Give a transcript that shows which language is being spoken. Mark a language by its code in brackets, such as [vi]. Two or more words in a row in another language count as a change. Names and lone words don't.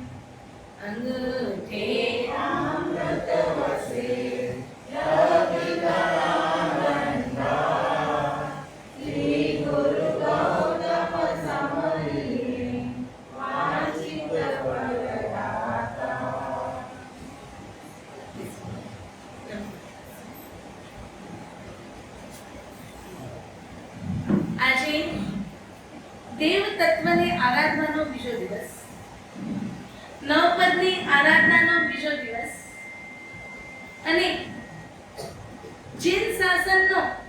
[sa] अंगूठे अमृतवसे रविकरानन्दा श्री गुरु गौतम समये वांछित वरदाता। [gu] આજે દેવ તત્વને આરાધવાનો બીજો દિવસ, નવપદની આરાધનાનો બીજો દિવસ અને જીન શાસનનો